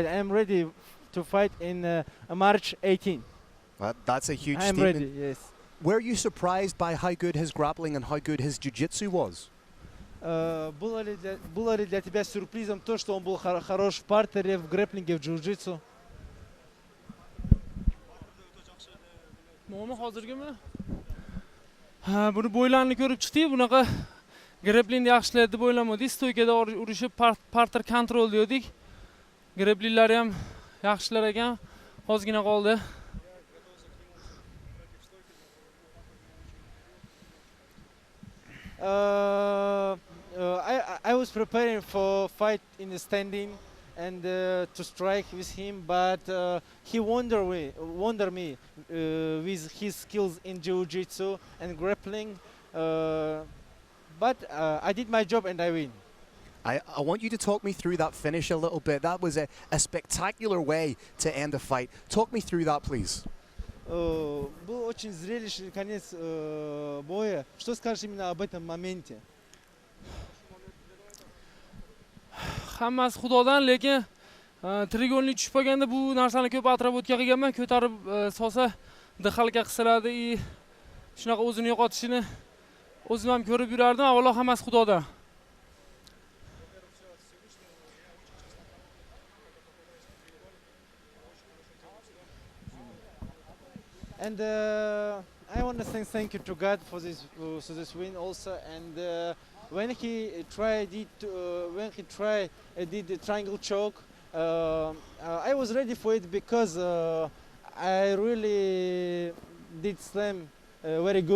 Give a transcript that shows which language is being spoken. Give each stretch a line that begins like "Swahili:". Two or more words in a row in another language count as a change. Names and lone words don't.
English: I'm ready to fight in March 18. That's a huge I'm statement. ready. Yes. Were you surprised by how good his grappling and how good his jiu-jitsu was?
Russian: Было ли для тебя сюрпризом то, что он был хорош в партере, в грэпплинге, в джиу-джитсу?
Uzbek: Nima hozirgimi? Buni bo'ylarni ko'rib chiqdik, bunaqa grapplingni yaxshilaydi deb o'ylamadik. Stoykada urishib parter kontrol dedik. Grapplinglar ham yaxshilar ekan. Ozgina qoldi.
English: I was preparing for fight in the standing and to strike with him, but he wondered me with his skills in jiu-jitsu and grappling. But I did my job and I win. I want you to talk me through that finish a little bit. That was a spectacular way to end a fight. Talk me through that, please.
Russian: Был очень зрелищный конец боя. Что скажешь именно об этом моменте?
Uzbek: Hammasi Xudodan, lekin trigonli tushib qolganda bu narsani ko'p atrab o'tgan qilganman, ko'tarib solsa dixalga qisiradi, shunaqa o'zini yo'qotishini o'zim ham ko'rib yurardim. Avvalo hammasi Xudodan.
English: And I want to say thank you to God for this win also. And when he tried did the triangle choke, I was ready for it because I really did slam very good.